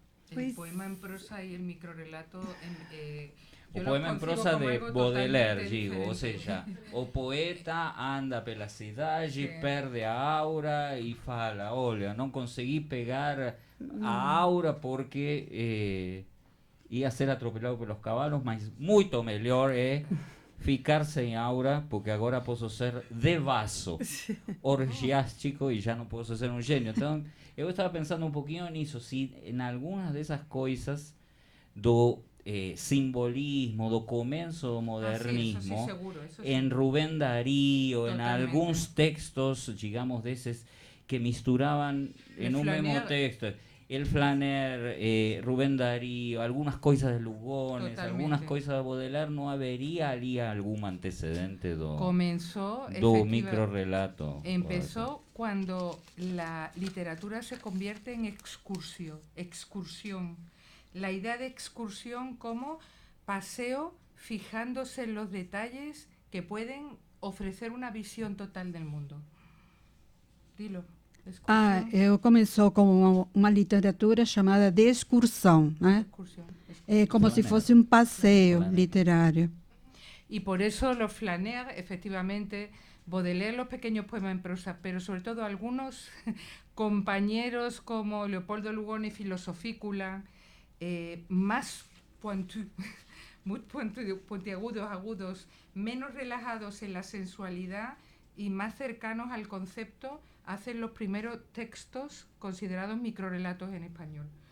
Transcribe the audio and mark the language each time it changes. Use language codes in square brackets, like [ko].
[es] El poema en prosa y el microrrelato... [pt] o poema em prosa de Baudelaire, digo, ou seja, o poeta anda pela cidade, perde a aura e fala, olha, não consegui pegar a aura porque ia ser atropelado pelos cavalos, mas muito melhor é ficar sem aura, porque agora posso ser devasso, orgiástico e já não posso ser um gênio. Então, eu estava pensando um pouquinho nisso, se em algumas dessas coisas do simbolismo, do começo do modernismo, [es] sí, seguro, en Rubén Darío, en algunos textos, digamos, [pt] desses que [es] misturaban en un mismo texto, el Flaner, Rubén Darío, algunas cosas de Lugones, totalmente. Algunas cosas de Baudelaire, ¿no habría algún antecedente do microrrelato? Empezó cuando la literatura se convierte en excursión. La idea de excursión como paseo fijándose en los detalles que pueden ofrecer una visión total del mundo. Dilo. [pt] Ah, eu começou com uma literatura chamada de excursão, né? [es] Excursión. [pt] É como se [fr] Flaneur. [pt] fosse um passeio [fr] Flaneur. [pt] literário. [es] Y por eso los flaneurs, efectivamente, Baudelaire, los pequeños poemas en prosa, pero sobre todo algunos compañeros como Leopoldo Lugones, Filosofícula, más muy puntiagudos, agudos, menos relajados en la sensualidad y más cercanos al concepto, hacen los primeros textos considerados microrelatos en español.